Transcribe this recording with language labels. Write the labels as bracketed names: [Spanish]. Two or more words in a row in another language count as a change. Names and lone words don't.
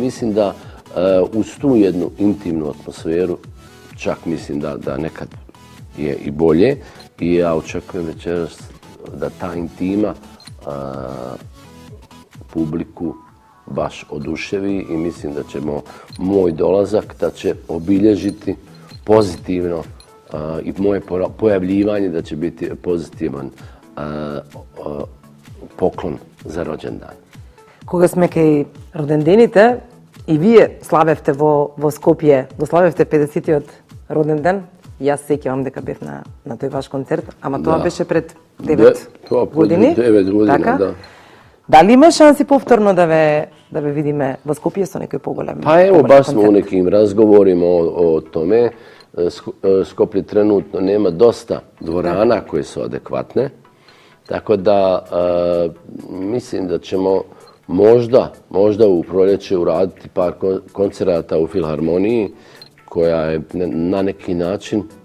[Bosnian] Mislim da uz tu jednu intimnu atmosferu, čak mislim da nekad je i bolje, i ja očekujem večeras da ta intima publiku baš oduševi i mislim da ćemo moj dolazak da će obilježiti pozitivno i moje pojavljivanje da će biti pozitivan poklon za rođendan. [Macedonian] Кога сме кај родендените, и вие славевте во Скопје, го славевте 50-тиот роден ден. Јас сеќавам дека бев на тој ваш концерт, ама тоа беше пред 9 години. 9 години, да. Дали има шанси повторно да ве видиме во Скопје со некој поголем? [Bosnian] Pa evo, baš smo u nekim razgovorima o tome. Skoplje trenutno nema dosta dvorana koje su adekvatne, tako da mislim da ćemo možda u proljeće uraditi par koncerata u Filharmoniji, koja je na neki način